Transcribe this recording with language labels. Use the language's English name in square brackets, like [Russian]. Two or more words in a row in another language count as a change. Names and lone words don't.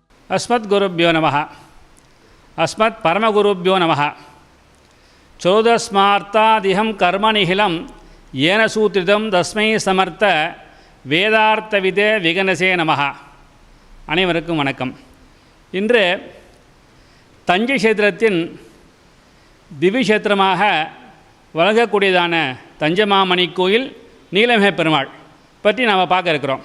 [Sanskrit] अस्मद्गुरुभ्यो नमः। अस्मत्परमगुरुभ्यो नमः। चोदस्मार्तादिहं कर्मनिहिलं येन सूत्रितं तस्मै समर्थ वेदार्थविदे विखनसे नमः. [Tamil] அனைவருக்கும் வணக்கம். இன்று தஞ்சை கஷேத்திரத்தின் திவ்யக்ஷேத்திரமாக வழங்கக்கூடியதான தஞ்சமாமணி கோயில் நீலமேக பெருமாள் பற்றி நாம் பார்க்க இருக்கிறோம்.